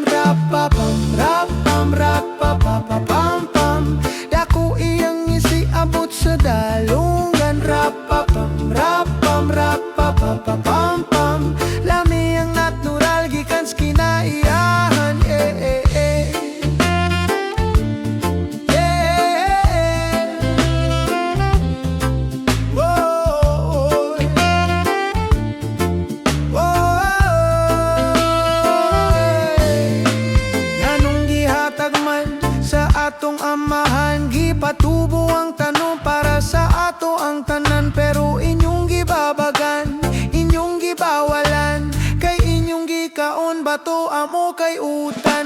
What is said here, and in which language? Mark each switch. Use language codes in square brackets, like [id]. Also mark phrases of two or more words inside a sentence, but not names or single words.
[ceb] Rapapam rapam rapapapam pam. Dako iyang isiabot sa dalungan, rapapam rapam rapapapam pam. Lami ang natural gikan kinaiyahan, [en] yeah, yeah, yeah. Yeah. Whoa. Whoa. [ceb] Nanong gihatag man sa atong amahan, gipatubo ang tanong para sa ato ang tanan. Pero inyong gibabagan, inyong gibawalan, kay inyong gikaon bato amo kay utan.